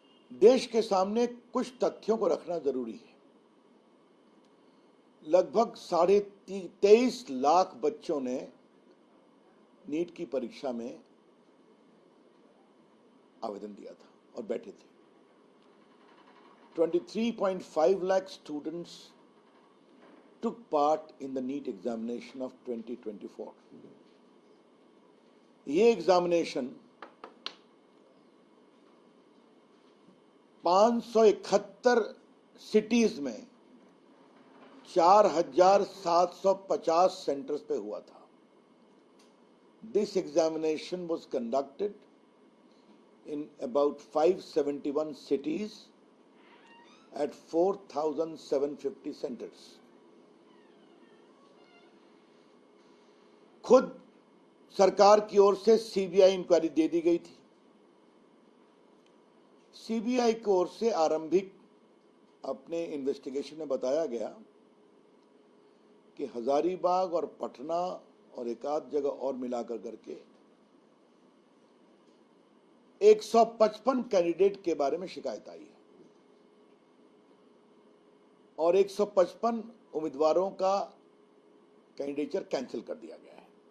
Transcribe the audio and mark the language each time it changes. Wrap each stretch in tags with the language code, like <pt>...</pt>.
<hi>देश के सामने कुछ तथ्यों को रखना जरूरी है। लगभग 23.5 लाख बच्चों ने नीट की परीक्षा में आवेदन दिया था और बैठे थे।</hi> <en>23.5 lakh students took part in the NEET examination of 2024.</en> <hi>ये एग्जामिनेशन 571 सिटीज में 4,750 सेंटर्स पे हुआ था।</hi> <en>This examination was conducted in about 571 cities at 4,750 centers.</en> <hi>खुद सरकार की ओर से सीबीआई इंक्वायरी दे दी गई थी। सीबीआई की ओर से आरंभिक अपने इन्वेस्टिगेशन में बताया गया कि हजारीबाग और पटना और एक आध जगह और मिलाकर करके 155 कैंडिडेट के बारे में शिकायत आई है और 155 उम्मीदवारों का कैंडिडेचर कैंसिल कर दिया गया है।</hi>